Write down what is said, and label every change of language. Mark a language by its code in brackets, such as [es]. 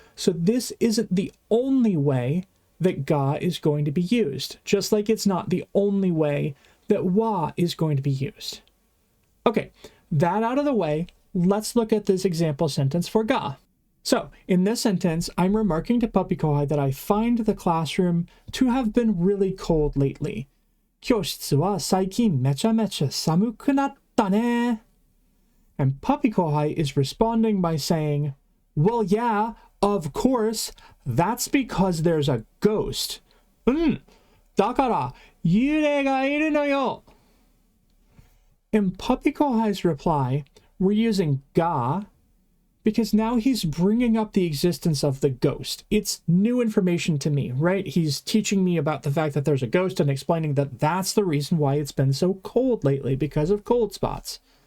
[en] So this isn't the only way that ga is going to be used, just like it's not the only way that wa is going to be used. Okay, that out of the way, let's look at this example sentence for ga. So, in this sentence, I'm remarking to Puppy-Sensei that I find the classroom to have been really cold lately. [ja] 教室は最近めちゃめちゃ寒くなったね. [en] And Puppy-Sensei is responding by saying, well, yeah, of course, that's because there's a ghost. [ja] だから、幽霊がいるのよ. [en] In Puppy-Sensei's reply, we're using ga because now he's bringing up the existence of the ghost. It's new information to me, right? He's teaching me about the fact that there's a ghost and explaining that that's the reason why it's been so cold lately, because of cold spots.